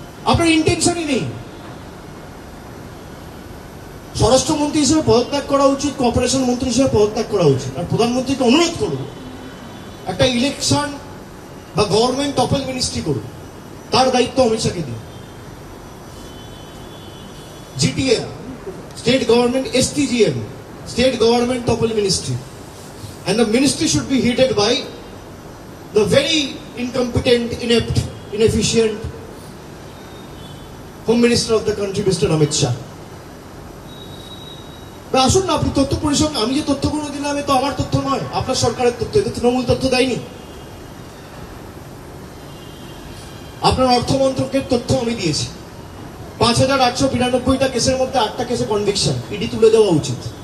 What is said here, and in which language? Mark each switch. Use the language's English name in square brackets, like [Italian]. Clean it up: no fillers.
[Bangla] আপনার ইন্টেনশনই নেই। স্বরাষ্ট্রমন্ত্রী হিসেবে পদত্যাগ করা উচিত, কর্পোরেশন মন্ত্রী হিসেবে পদত্যাগ করা উচিত। আর প্রধানমন্ত্রীকে অনুরোধ করব, একটা ইলেকশন বা গভর্নমেন্ট টপল মিনিস্ট্রি করুন, তার দায়িত্ব অমিত শাহকে দিন। [English] GTA, state government, STGM, state government topple ministry, and the ministry should be headed by the very incompetent, inept, inefficient Home Minister of the country, Mr. Amit Shah. [Bangla] আসুন না, আপনি তথ্য পরিষদ, আমি যে তথ্যগুলো দিলাম তো আমার তথ্য নয়, আপনার সরকারের তথ্য, এটা তৃণমূল তথ্য দেয়নি। আপনার অর্থমন্ত্রকের তথ্য আমি দিয়েছি। 5892টা কেসের মধ্যে 8টা কেসে কনভিকশন, ইডি তুলে দেওয়া উচিত।